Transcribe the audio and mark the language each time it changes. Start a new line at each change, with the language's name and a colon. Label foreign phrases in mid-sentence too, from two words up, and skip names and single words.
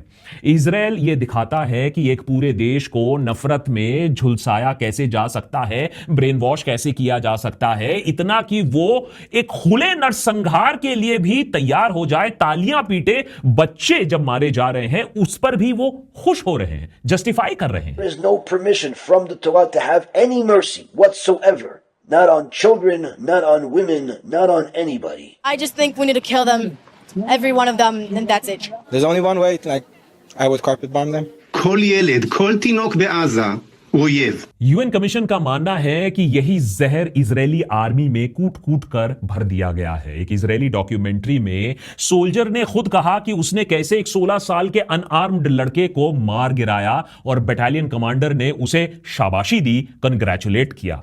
Hindi: इजरायल ये दिखाता है कि एक पूरे देश को नफरत में झुलसाया कैसे जा सकता है,
English: brain wash
Hindi: कैसे किया जा सकता है, इतना कि वो एक खुले नरसंहार के लिए भी तैयार हो जाए, तालियां पीटे। बच्चे जब मारे जा रहे हैं उस पर भी वो खुश हो रहे हैं, जस्टिफाई कर रहे हैं।
English: There is no permission from the Torah to have any mercy whatsoever. Not on children, not on women, not on anybody. I just think we need to kill them, every one of them, and that's it. There's only one way, I would carpet bomb them.
Hebrew: כל ילד, כל תינוק בעזה הוא אויב.
English: UN commission
Hindi: का मानना है कि यही जहर इजरायली आर्मी में कूट कूट कर भर दिया गया है। एक इजरायली डॉक्यूमेंट्री में सोल्जर ने खुद कहा कि उसने कैसे एक 16 साल के अनआर्म्ड लड़के को मार गिराया और
English: battalion commander
Hindi: ने उसे शाबाशी दी, कंग्रेचुलेट किया।